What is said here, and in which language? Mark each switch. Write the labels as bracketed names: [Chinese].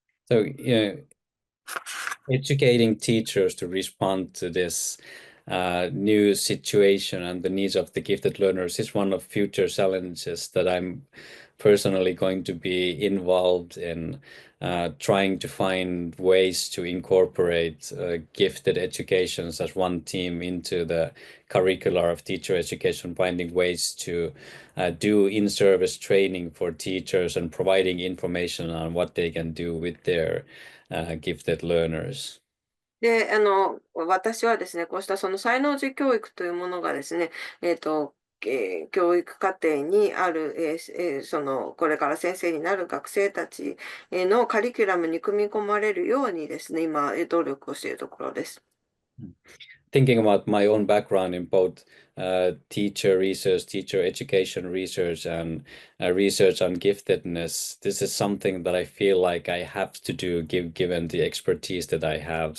[English] So, yeah, educating teachers to respond to this new situation and the needs of the gifted learners is one of future challenges that I'm personally going to be involved in, trying to find ways to incorporate gifted educations as one team into the curricular of teacher education, finding ways to do in-service training for teachers and providing information on what they can do with their gifted learners. [Japanese] で、私はですね、こうしたその才能児教育というものがですね、教育課程にある、これから先生になる学生たちのカリキュラムに組み込まれるようにですね、今、努力をしているところです。 [English] thinking about my own background in both teacher research, teacher education research, and research on giftedness, this is something that I feel like I have to do, given the expertise that I have.